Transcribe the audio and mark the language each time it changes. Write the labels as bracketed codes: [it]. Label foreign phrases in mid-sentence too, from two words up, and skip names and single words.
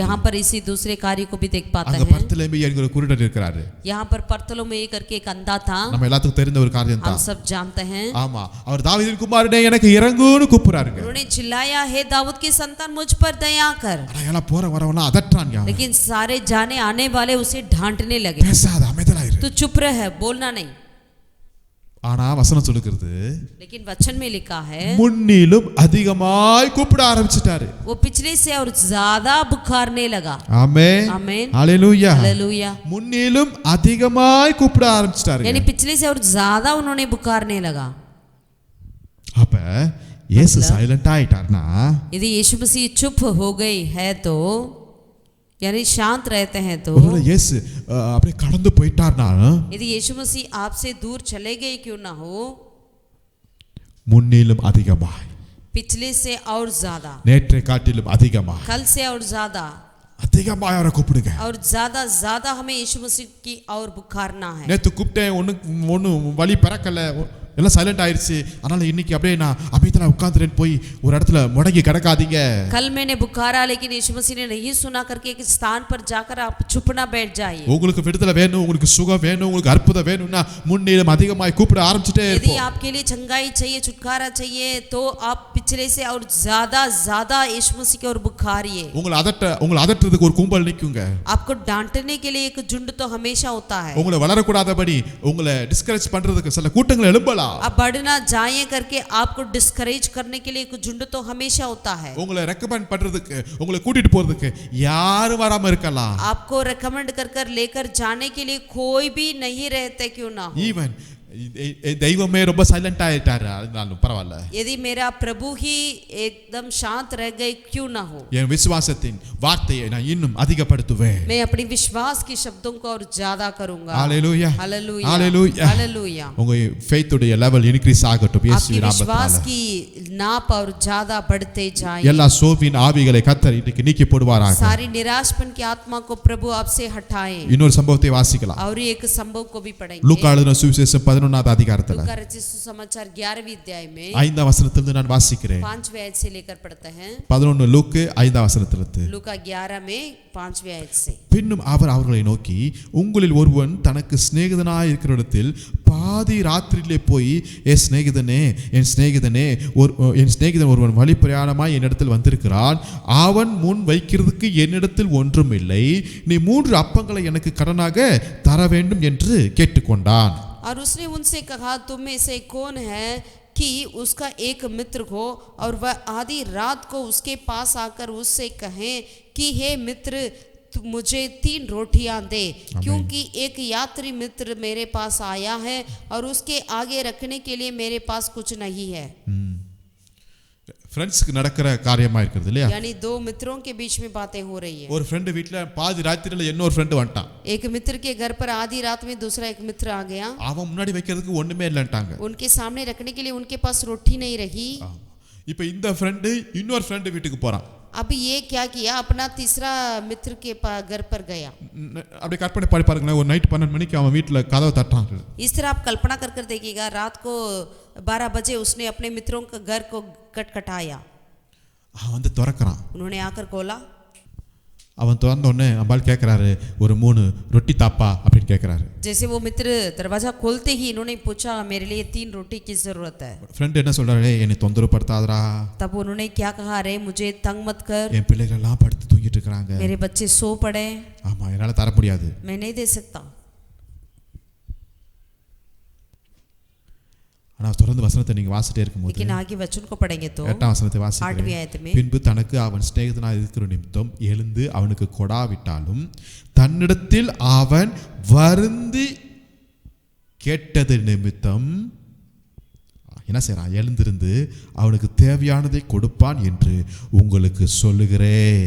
[hi] यहाँ पर इसी दूसरे कार्य को भी देख पाते [ta] அங்க [hi] हैं। [ta] பர்த்தலமேயு என்கிற குருடன் இருக்கிறாரு। [hi] यहाँ पर बर्तलोमेय करके एक अंधा था। [ta] நம்ம எல்லாத்துக்கும் தெரிந்த ஒரு காரியம் [hi] हम [ta] தான்। [hi] सब जानते हैं। [ta] ஆமா அவர் தாவீதின் குமாரனே எனக்கு இறங்குன்னு கூப்பிடுறாருங்க। [hi] उन्होंने चिल्लाया, हे दाऊद के संतान मुझ पर दया कर। [ta] ஆனா எல்லாம் போற வரவெல்லாம் அதட்டுறாங்க। [hi] लेकिन सारे जाने आने वाले उसे डांटने लगे। [ta] பேசாத அமைதலா இரு। [hi] तू चुप रह, बोलना नहीं। [ta] ஆனா வசனம் சொல்லுகிறது [hi] लेकिन वचन में लिखा है [ta] முன்னிலும் அதிகமாய் கூப்பிட ஆரம்பிச்சிட்டாரு। [hi] वो पिछले से और ज्यादा पुकारने लगा। [ta] ஆமென் [hi] आमीन [ta] ஹalleluya [hi] हालेलुया। [ta] முன்னிலும் அதிகமாய் கூப்பிட ஆரம்பிச்சிட்டாரு। [hi] यानी पिछले से और ज्यादा उन्होंने पुकारने लगा। [ta] அப்ப இயேசு சைலண்ட் ஆயிட்டார்னா [hi] यदि यीशु मसीह चुप हो गई है तो यानी शांत रहते हैं तो [ta] ஒருவேளை இயேசு அப்படியே கடந்து போயிட்டார்னா [hi] यदि यीशु मसीह आपसे दूर चले गए क्यों ना हो, [ta] முன்னிலும் அதிகமாய் [hi] पिछले से और ज्यादा, [ta] நேற்றை காட்டிலும் அதிகமாய் [hi] कल से और ज्यादा [ta] அதிகமாய் அவரை கூப்பிடுங்க। [hi] और ज्यादा ज्यादा हमें यीशु मसीह की और पुकारना है। [ta] நேத்து கூப்பிட்டேன் ஒண்ணு வழி பறக்கல எல்லாம் சைலண்ட் ஆயிருச்சு, அதனால இன்னைக்கு அப்படியே நான் அமைதியா உட்கார்ந்துறேன் போய் ஒரு இடத்துல முடங்கி கிடக்காதீங்க। [hi] कल मैंने पुकारा लेकिन यीशु मसीह ने नहीं सुना करके एक स्थान पर जाकर आप चुप ना बैठ जाइए। [ta] உங்களுக்கு விடுதலை வேணும், உங்களுக்கு சுகம் வேணும், உங்களுக்கு அற்புதம் வேணும்னா முன்னிலும் அதிகமாய் கூப்பிட ஆரம்பிச்சிட்டே [hi] यदि [ta] இருப்போம்। [hi] आपके लिए चंगाई चाहिए, छुटकारा चाहिए तो आप पिछले से और ज्यादा ज्यादा यीशु मसीह की ओर पुकारिए। [ta] உங்களை அதட்டுறதுக்கு ஒரு கும்பல் நிக்குங்க। [hi] आपको डांटने के लिए एक झुंड तो हमेशा होता है। [ta] உங்களை வளரக்கூடாதபடி உங்களை டிஸ்கரேஜ் பண்றதுக்கு சில கூட்டங்கள் எழும்பலாம்। [hi] आप बढ़ना जाए करके आपको डिस्करेज करने के लिए एक झुंड तो हमेशा होता है। [ta] உங்களை ரெக்கமெண்ட் பண்றதுக்கு உங்களை கூட்டிட்டு போறதுக்கு யாரும் வராம இருக்கலாம்। [hi] आपको रेकमेंड कर लेकर जाने के लिए कोई भी नहीं रहते क्यों ना हो। [ta] ஈவன் தெய்வமே ரொம்ப சைலண்ட் ஆயிட்டாரு, அதனாலும் பரவாயில்ல। [hi] यदि मेरा प्रभु ही एकदम शांत रह गए क्यों ना हो, [ta] என் விசுவாசத்தின் வார்த்தையை நான் இன்னும் அதிகப்படுத்துவேன்। [hi] मैं अपनी विश्वास के शब्दों को और ज्यादा करूंगा। हालेलुया हालेलुया हालेलुया हालेलुया। [ta] உங்க faith உடைய [en] level increase [ta] ஆகட்டும் [hi] आपकी [ta] இயேசுவின் [hi] विश्वास [ta] நாமத்தினால। [hi] की नाप और ज्यादा बढ़ते जाए। [ta] எல்லா சோவின் ஆவிகளை கர்த்தர் இன்னைக்கு நீக்கி போடுவாராக। [hi] सारी निराशपन की आत्मा को प्रभु आपसे हटाए। [ta] இன்னொரு சம்பவத்தை வாசிக்கலாம்। [hi] और एक संभव को भी पढ़ेंगे। [ta] லூக்கா எழுதின சுவிசேஷம் 11வது அதிகாரத்துல [hi] लूका रचित सुसमाचार 11वीं अध्याय में [ta] 5ஆம் வசனத்திலிருந்து நான் வாசிக்கிறேன்। [hi] 5वें आयत से लेकर पढ़ते हैं। [ta] 11 லூக்கு 5ஆம் வசனத்திலிருந்து। [hi] लूका 11 में 5वें आयत से। [ta] பின்னும் அவர் அவர்களை நோக்கி, உங்களில் ஒருவன் தனக்கு சிநேகிதனாய் இருக்கிற இடத்தில் பாதி ராத்திரியிலே போய் என் சிநேகிதன் ஒருவன் வழி பிரயாணமாய் என்னிடத்தில் வந்திருக்கிறான், அவன் முன் வைக்கிறதுக்கு என்னிடத்தில் ஒன்றும் இல்லை, நீ 3 அப்பங்களை எனக்கு கடனாக தர வேண்டும் என்று கேட்டுக்கொண்டான்। [hi] और उसने उनसे कहा, तुम में से कौन है कि उसका एक मित्र हो और वह आधी रात को उसके पास आकर उससे कहे कि हे मित्र मुझे 3 रोटियां दे, क्योंकि एक यात्री मित्र मेरे पास आया है और उसके आगे रखने के लिए मेरे पास कुछ नहीं है। [ta] ஃப்ரெண்ட்ஸ்க்கு நடக்கிற காரியமா இருக்குது இல்லையா? [hi] यानी 2 मित्रों के बीच में बातें हो रही है। [ta] ஒரு ஃப்ரெண்ட் வீட்ல பாதி ராத்திரில இன்னொரு ஃப்ரெண்ட் வந்துட்டான். [hi] एक मित्र के घर पर आधी रात में दूसरा एक मित्र आ गया। [ta] அவன் முன்னாடி வைக்கிறதுக்கு ஒண்ணுமே இல்லன்ட்டாங்க. [hi] उनके सामने रखने के लिए उनके पास रोटी नहीं रही। [ta] இப்போ இந்த ஃப்ரெண்ட் இன்னொரு ஃப்ரெண்ட் வீட்டுக்கு போறான். [hi] अब ये क्या किया, अपना तीसरा मित्र के घर पर गया। [ta] அப்படியே கற்பனை பண்ணி பாருங்களேன், ஒரு நைட் 12 மணிக்கு அவன் வீட்ல கதவை தட்டுறான். [hi] इस तरह आप कल्पना कर देखिएगा, रात को 12 बजे उसने अपने मित्रों के घर को खटखटाया। [ta] அவன் வந்து திறக்கறான். [hi] उन्होंने आकर खोला। [ta] அவன் திறந்த உடனே அம்பாள் கேக்குறாரு, ஒரு 3 ரொட்டி தாப்பா அப்படின்னு கேக்குறாரு. [hi] जैसे वो मित्र दरवाजा खोलते ही इन्होंने पूछा, मेरे लिए 3 रोटी की जरूरत है। [ta] ஃப்ரெண்ட் என்ன சொல்றாரு, என்னை தொந்தரவு படுத்தாதடா. [hi] तब उन्होंने क्या कहा, अरे मुझे तंग मत कर, [ta] என் பிள்ளைகள் எல்லாம் படுத்து தூங்கிட்டு இருக்காங்க, [hi] मेरे बच्चे सो पड़े, [ta] ஆமா என்னால தர முடியாது, [hi] मैं नहीं दे सकता। [ta] ஆனா தொடர்ந்து வசனத்தை நீங்க வாசிட்டே இருக்கும்போது, [hi] लेकिन आगे वचन को पढ़ेंगे तो [ta] 8ஆம் வசனத்தை [hi] 8वीं [ta] வாசிக்கிறேன். [hi] आयत में, [ta] பின்பு தனக்கு அவன் சிநேகிதனாய் இருக்கிற நிமித்தம் எழுந்து அவனுக்கு கொடாவிட்டாலும் தன்னிடத்தில் அவன் வருந்தி கேட்டது நிமித்தம் என்ன செய்றான், எழுந்திருந்து அவனுக்கு தேவையானதை கொடுப்பான் என்று உங்களுக்கு சொல்லுகிறேன்.